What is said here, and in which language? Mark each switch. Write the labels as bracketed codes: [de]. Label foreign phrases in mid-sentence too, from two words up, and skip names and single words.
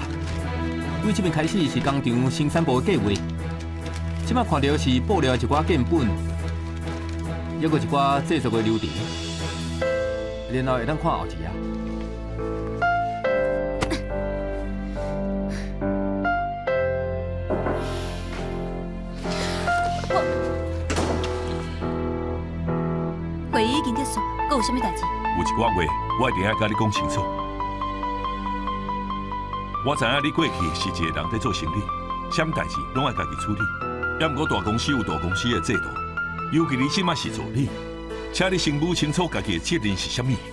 [nan] 为这边开始是工厂生产部的计划，即摆看到是布料的一寡建本，还有一寡制作的流程，然后会当看后一页。会议已经结束，还有啥物代志？有一寡话，我一定要甲你讲清楚。我知影你过去是一个人在做生意，啥物代志拢爱家己处理。也毋过大公司有大公司的制度，尤其你即马是助理，请你先摸清楚家己的责任是啥物。